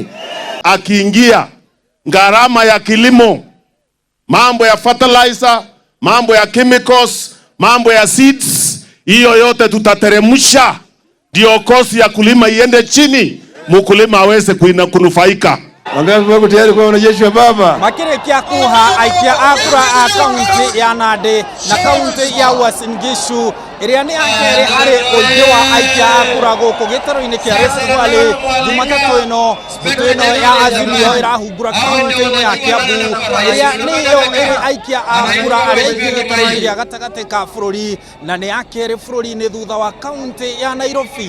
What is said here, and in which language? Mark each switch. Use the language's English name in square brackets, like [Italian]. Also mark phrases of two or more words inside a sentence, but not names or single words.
[Swahili] Akiingia gharama ya kilimo, mambo ya fertilizer, mambo ya chemicals, mambo ya seeds, hiyo yote tutateremsha ndio kosi ya kulima iende chini, mkulima aweze kunufaika. Wangapi wako tayari kwa wanajeshi wa baba? [Kikuyu] Makirikia kuha aikia akura a kaunti ya Nandi na kaunti ya Uasin Gishu iria ni akere hari ũingĩ wa aikia akura gũkũ gĩtarũ-inĩ kĩa Rift Valley. Jumatatu ĩno mbũtũ ĩno ya Azimio ĩrahumbũra kaunti-inĩ ya Kiambu iria nĩyo ĩrĩ aikia akura arĩa aingĩ gĩtarũ-inĩ gĩa gatagatĩ ka bũrũri na nĩ akere bũrũri-inĩ thutha wa kaunti ya Nairobi.